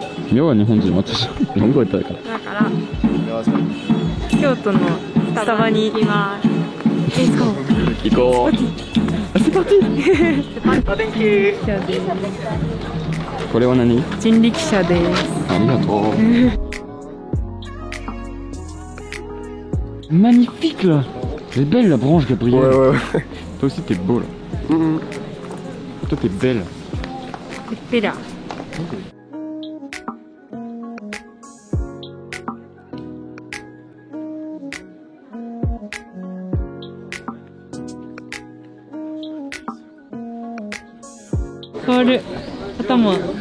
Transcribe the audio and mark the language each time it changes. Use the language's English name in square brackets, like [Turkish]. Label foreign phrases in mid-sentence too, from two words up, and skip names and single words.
[Japanese] 妙は日本人、私日本語下手だから。だから京都のスタバに行きます。 [English] Let's go。 [Japanese] 行こう。 [French] C'est parti。 [Japanese] これは何？人力車です。ありがとう。 [French] Magnifique là. Elle est belle la branche, Gabriel. Ouais. Toi aussi t'es beau là. Toi t'es belle. [Japanese] ペラ。変わる。頭。